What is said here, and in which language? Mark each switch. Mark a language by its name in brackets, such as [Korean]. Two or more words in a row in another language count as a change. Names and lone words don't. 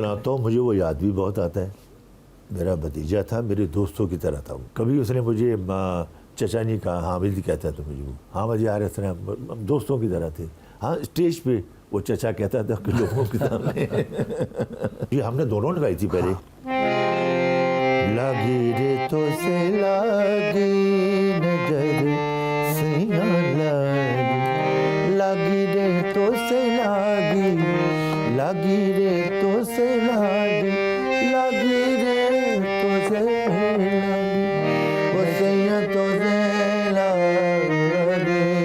[Hindi] सुनाता हूँ, मुझे वो याद भी बहुत आता है। मेरा भतीजा था, मेरे दोस्तों की तरह था वो। कभी उसने मुझे चचा नहीं कहा, हाँ भाई कहता था मुझे वो, हाँ भाई यार इस तरह हम दोस्तों की तरह थे। हाँ स्टेज पे वो चचा कहता था कि लोगों के सामने ये हमने दोनों ने गाई थी पहले। लागी रे तो से लागी नजर सैया लागी रे तो से लागी, लागी रे तो से लागी, लागी रे तो से लागी, वो सैया तो से लागी,